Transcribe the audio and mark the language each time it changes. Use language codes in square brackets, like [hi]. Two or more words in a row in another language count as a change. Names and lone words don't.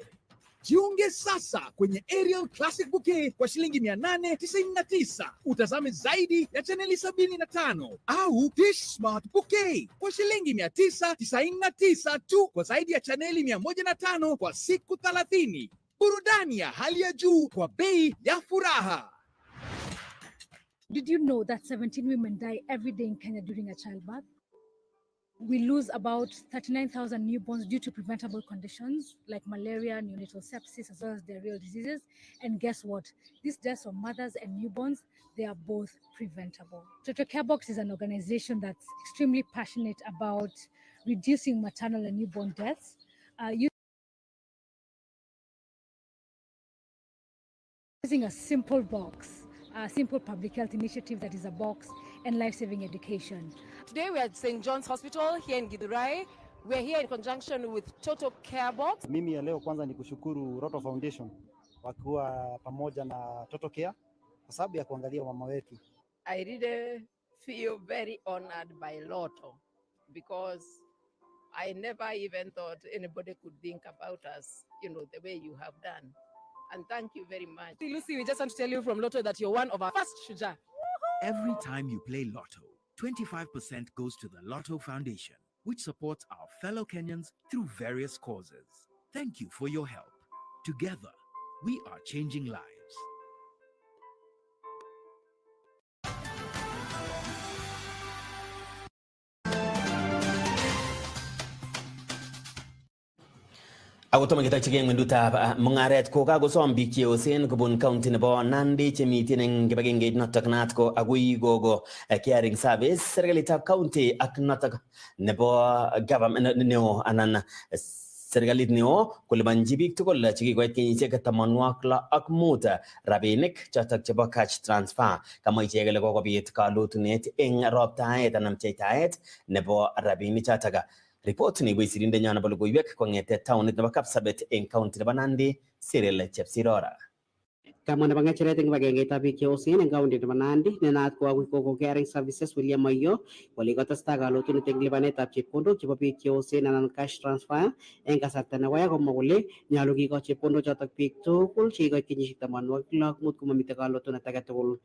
[sw] Jiunge sasa kwenye Aerial Classic Bouquet kwa shilingi 899. Utazame zaidi ya chaneli 75 au Dish Smart Bouquet kwa shilingi 999 tu kwa zaidi ya chaneli 105 kwa siku 30. Burudani ya hali ya juu kwa bei ya furaha. [en] Did you know that 17 women die every day in Kenya during a childbirth? We lose about 39,000 newborns due to preventable conditions like malaria, neonatal sepsis, as well as diarrheal diseases. And guess what? These deaths of mothers and newborns, they are both preventable. Toto Care Box is an organization that's extremely passionate about reducing maternal and newborn deaths. Using a simple box, a simple public health initiative that is a box, and life-saving education. Today we are at St. John's Hospital here in Githurai. We are here in conjunction with Total Care Box. [sw] Mimi ya leo kwanza ni kushukuru Roto Foundation wakiwa pamoja na Total Care kwa sababu ya kuangalia mama wetu. [en] I really feel very honored by Lotto because I never even thought anybody could think about us, the way you have done. And thank you very much. Lucy, we just want to tell you from Lotto that you're one of our first Shuja. Every time you play Lotto, 25% goes to the Lotto Foundation, which supports our fellow Kenyans through various causes. Thank you for your help. Together, we are changing lives. [kln] Ako toma kita chigeng mendutab mungaret ko kagosom biik cheyosen kobun county nebo Nandi chemiten eng kibagengeit notok naat ko agui gogo caring service serikalitab county ak notok nebo government neo anan serikalit neo kolipanji biik tugul chekikoit kenyisiek 65 rabinik chotok chebo [en] cash transfer [kln] kama ichek kole kokobit kalotunet eng roptaet anan pcheitaet nebo rabinik chotok. Report ni wisirinde nyana nebo logoiwek kong'ete townit nebo Kapsabet eng county nebo Nandi, Cyril Chepsirora. Kamwa nebo ng'echeret eng kibagengeitab biik cheyosen eng county nebo Nandi ne naat ko agui Gogo Caring Services William Mayo kole kotestai kalotunet eng lipanetab chepkondok chebo biik cheyosen anan [en] cash transfer [kln] eng kasarta nekoya komwa kole nyolu kikoch chepkondok chotok biik tugul chekikoit kenyisiek 65 komamitei kalotunet age tugul.